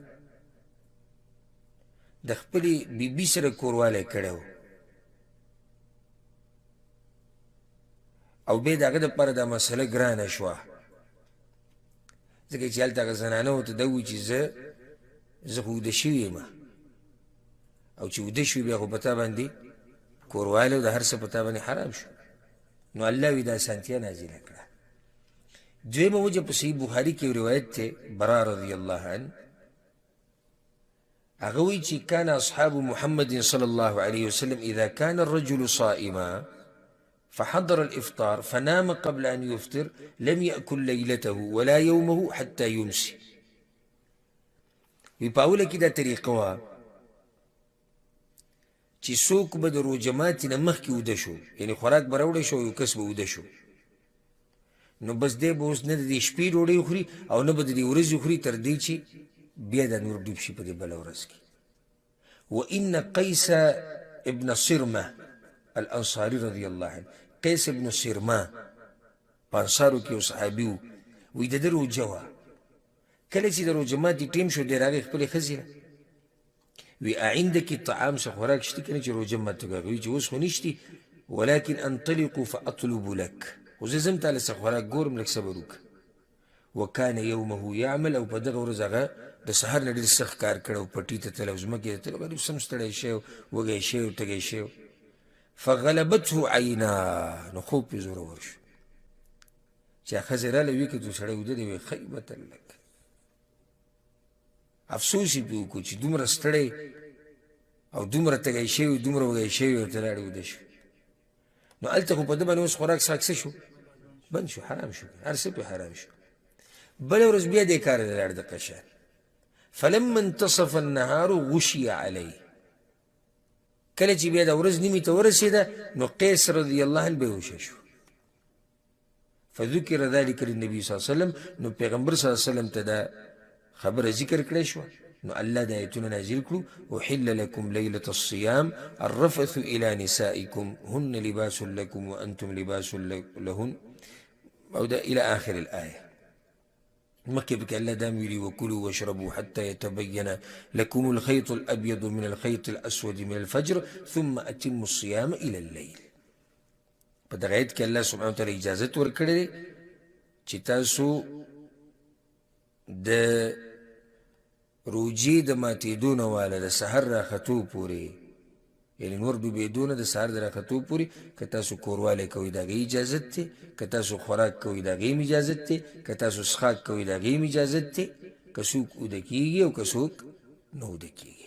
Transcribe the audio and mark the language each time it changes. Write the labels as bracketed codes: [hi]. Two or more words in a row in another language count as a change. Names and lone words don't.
[ps] د خپلې بیبي سره کوروالی کړی و، او بیا د هغه دپاره دا مسله ګرانه شوه، ځکه چې هلته هغه زنانه ورته دا ووایي چې زه خو اوده شوې یم، او چې اوده شوي بیا خو په تا باندې کوروالی او د هر څه په تا باندې حرام شو. نو الله وی دا اسانتیا نازله کړه. دویمه وجه په صحیح بخاري کې یو روایت دی برا [ar] رضی الله عنه، [ps] هغه وایي چې [ar] کان اصحاب محمد صلی الله علیه وسلم اذا كان الرجل صائما فحضر الافطار فنام قبل ان يفطر لم يأكل ليلته ولا يومه حتى يمسي. [ps] وی په اوله کې دا طریقه وه چې څوک به د روژه ماتې نه مخکې اوده شو، یعنې خوراک به راوړی شو، یو کس به اوده شو، نو بس دی به اوس نه د دې شپې ډوډۍ خوري او نه به د دې ورځې خوري تر دې چې بیا دا نور ډوب شي په دې بله ورځ کې. [ar] وان قیس ابن صرمه الانصاري رضی الله عنه، [ps] قیس ابن صرمه په انصارو کې یو صحابي و، وایي د ده روژه وه. کله چې د روژه ماتې ټیم شو دی راغی خپلې ښځې نه وی [ar] عندك طعام [ps] څه خوراک شته که نه چې روژه ماته کوي؟ وایي چې اوس خو نشتي، [ar] ولكن انطلقوا فاطلب لك، [ps] خو زه ځم تاله څه خوراک ګورم لږ صبر وکړه. [ar] وکان یومه یعمل، [ps] او په دغه ورځ هغه د سهار نه ډېر سخت کار کړی و، پټي ته تللی و، ځمکې ته تللی و، غریب سم ستړی شوی و، وږی شوی و، تږی شوی و. [ar] فغلبته عینا، [ps] نو خوب پرې زورور شو چې ښځې راله ویې کتو سړی اوده دی، وایي [ar] خیبة لک، [ps] افسوس یې پرې وکړو چې دومره ستړی او دومره تږی شوي دومره وږی شوي ورته لاړې اوده شو. نو هلته خو په ده باندې اوس خوراک څښاک څه شو؟ بند شو، حرام شو، هر څه پرې حرام شو. بله ورځ بیا دې کار ته لاړ دقه شان. [ar] فلما انتصف النهار غشي علیه، [ps] کله چې بیا د ورځ نیمې ته ورسېده نو قیس [ar] رضی الله عنه [ps] بېهوشه شو. [ar] فذکر ذلک للنبي صلی الله علیه وسلم، [ps] نو پیغمبر [ar] صلی الله علیه وسلم [ps] ته دا خبره ذکر کړی شوه. نو الله دا آیتونه نازل کړو: [ar] احل لكم ليلة الصيام الرفث إلى نسائكم هن لباس لكم وأنتم لباس لهن، [ps] او دا [ar] إلى آخر الآية. [ps] مکه پکې الله دا ویلي: [ar] وكلوا واشربوا حتى يتبين لكم الخيط الأبيض من الخيط الأسود من الفجر ثم أتموا الصيام إلى الليل. [ps] په دغه آیت کې الله [ar] سبحانه وتعالی [ps] اجازت ورکړې چې تاسو د روجې د ماتېدو نه واله د سحر راختو پورې، یعنې نور ډوبېدو نه د سحر د راختو پورې که تاسو کوروالی کوئ د هغې اجازت دی، که تاسو خوراک کوئ د هغې هم اجازت دی، که تاسو څښاک کوئ د هغې هم اجازت دی، که څوک اوده کېږي او که څوک نه اوده کېږي.